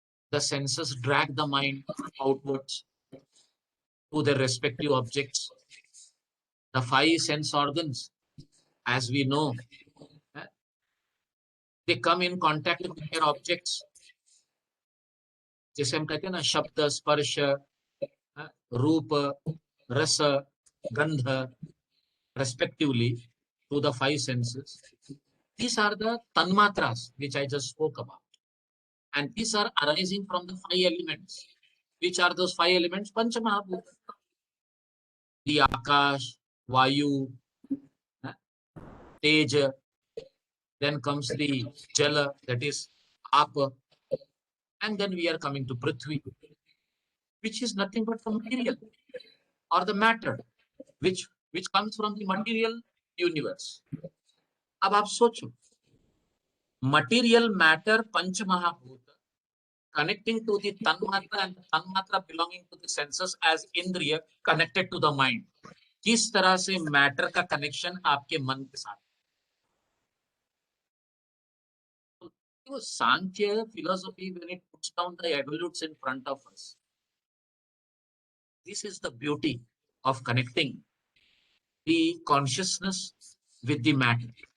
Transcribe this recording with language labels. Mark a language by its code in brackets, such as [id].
[en] The senses drag the mind outwards to their respective objects. The five sense organs, as we know, they come in contact with their objects. [hi] जैसे हम कहते हैं ना, शब्द, स्पर्श, रूप, रस, गंध, [en] respectively to the five senses. These are the tanmatras which I just spoke about. And these are arising from the five elements. Which are those five elements? Panchamahabhuta. The Akash, Vayu, Teja. Then comes the Jala, that is Apa. And then we are coming to Prithvi, which is nothing but the material or the matter, which comes from the material universe. [hi] अब आप सोचो, [en] material matter पंच महाभूत connecting to the tanmatra and the tanmatra belonging to the senses as indriya connected to the mind. [hi] किस तरह से matter का connection आपके मन के साथ? [en] तो Samkhya philosophy, when it puts down the absolutes in front of us, this is the beauty of connecting the consciousness with the matter.